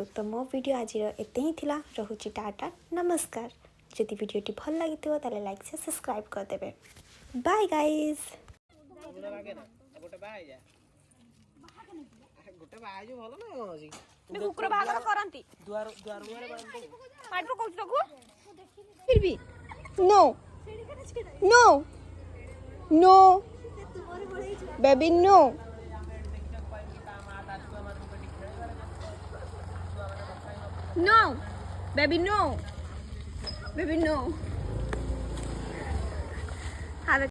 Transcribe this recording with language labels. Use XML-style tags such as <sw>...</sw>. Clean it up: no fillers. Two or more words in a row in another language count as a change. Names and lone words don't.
<or>ତ ମୋ ଭିଡ଼ିଓ ଆଜିର ଏତେ ହିଁ ଥିଲା, ରହୁଛି ଟାଟା, ନମସ୍କାର। ଯଦି ଭିଡ଼ିଓଟି ଭଲ ଲାଗିଥିବ ତାହେଲେ ଲାଇକ୍ ସେ ସବସ୍କ୍ରାଇବ୍ କରିଦେବେ।</or> <en>bye guys.</en> <or>କୁକୁର ବାହାଘର କରନ୍ତି</or> <en>no no no baby no no baby no</en>